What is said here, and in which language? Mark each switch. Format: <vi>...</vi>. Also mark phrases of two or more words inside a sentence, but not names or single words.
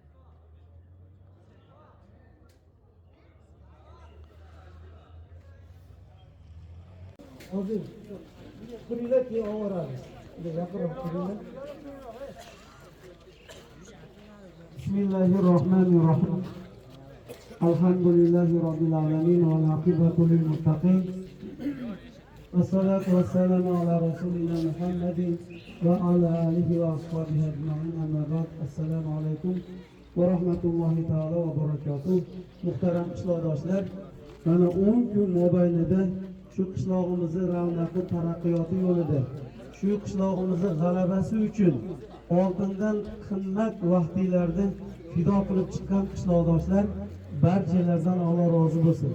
<uz>Hozir quringlar keyin ovoramiz. Gapirib quringlar.</uz> <ar>بسم الله الرحمن الرحيم. الحمد لله رب العالمين والعاقبة للمتقين. والصلاة والسلام على رسولنا محمد وعلى آله وأصحابه أجمعين. أما بعد. السلام عليكم ورحمة الله تعالى وبركاته.</ar> <uz>Muhtaram qishloqdoshlar, mana 10 kun mobaynida shu qishlog'imizni ravnaqi taraqqiyoti yo'lida, shu qishlog'imizni g'alabasi uchun oldindan qimmat vaqtlarni fido qilib chiqqan qishloqdoshlar barchalardan Alloh rozi bo'lsin.</uz>